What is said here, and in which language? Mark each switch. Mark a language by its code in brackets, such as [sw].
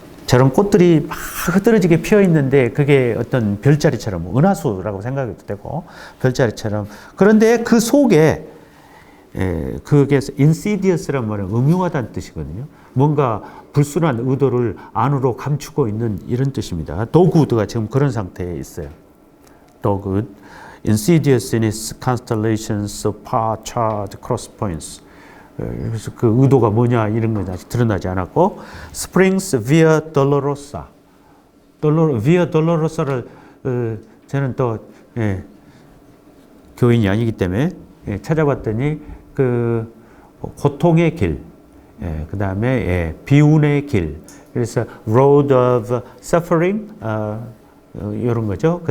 [ko] 저런 꽃들이 막 흐드러지게 피어 있는데 그게 어떤 별자리처럼 은하수라고 생각해도 되고 별자리처럼 그런데 그 속에 그게 insidious란 말은 음흉하다는 뜻이거든요. 뭔가 불순한 의도를 안으로 감추고 있는 이런 뜻입니다. 도그우드가 지금 그런 상태에 있어요. [en] 도그우드, insidious in its constellations of far-charred cross points. [ko] 그래서 그 의도가 뭐냐 이런 건 아직 드러나지 않았고, [en] springs via dolorosa. [ko] via dolorosa를 저는 또 교인이 아니기 때문에 찾아봤더니 그 고통의 길, 그 다음에 비운의 길, 그래서 [en] road of suffering [ko] 이런 거죠.